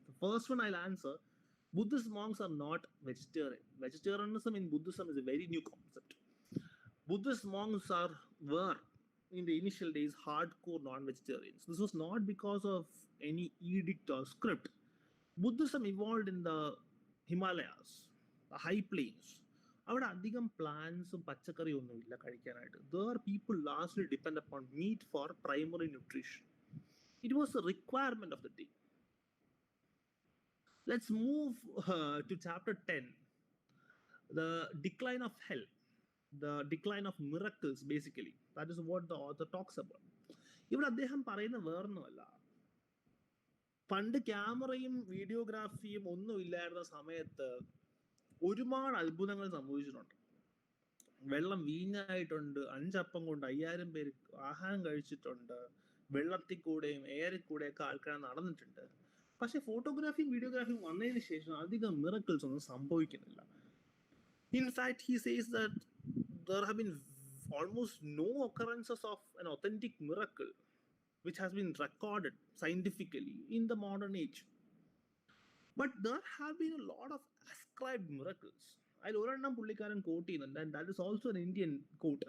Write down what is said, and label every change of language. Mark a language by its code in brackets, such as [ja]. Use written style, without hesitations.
[en] The first one I'll answer: Buddhist monks are not vegetarian. Vegetarianism in Buddhism is a very new concept. Buddhist monks were in the initial days hardcore non-vegetarians. This was not because of any edict or script. Buddhism evolved in the Himalayas, the high plains. [ml] അവിടെ അധികം പ്ലാന്റ്സും പച്ചക്കറിയും ഒന്നുമില്ല കഴിക്കാനായിട്ട്. [en] There people largely depend upon meat for primary nutrition. It was a requirement of the day. Let's move to chapter 10. The decline of hell, the decline of miracles, basically. That is what the author talks about. [ml] ഇവിടെ അദ്ദേഹം പറയുന്ന വേറൊന്നുമല്ല, പണ്ട് ക്യാമറയും വീഡിയോഗ്രാഫിയും ഒന്നും ഇല്ലായിരുന്ന സമയത്ത് ഒരുപാട് അത്ഭുതങ്ങൾ സംഭവിച്ചിട്ടുണ്ട്. വെള്ളം വീഞ്ഞായിട്ടുണ്ട്, 5 അപ്പം കൊണ്ട് 5000 പേര് ആഹാരം കഴിച്ചിട്ടുണ്ട്, വെള്ളത്തിൽ കൂടെയും എയറിൽ കൂടെയൊക്കെ ആൾക്കാർ നടന്നിട്ടുണ്ട്. പക്ഷെ ഫോട്ടോഗ്രാഫിയും വീഡിയോഗ്രാഫിയും വന്നതിന് ശേഷം അധികം മിറക്കിൾസ് ഒന്നും സംഭവിക്കുന്നില്ല. [en] In fact, he says that there have been almost no occurrences of an authentic miracle which has been recorded scientifically in the modern age. But there have been a lot of ascribed miracles. [ml] അതിൽ ഒരെണ്ണം പുള്ളിക്കാരൻ coat ചെയ്യുന്നുണ്ട്, [en] and that is also an Indian quote.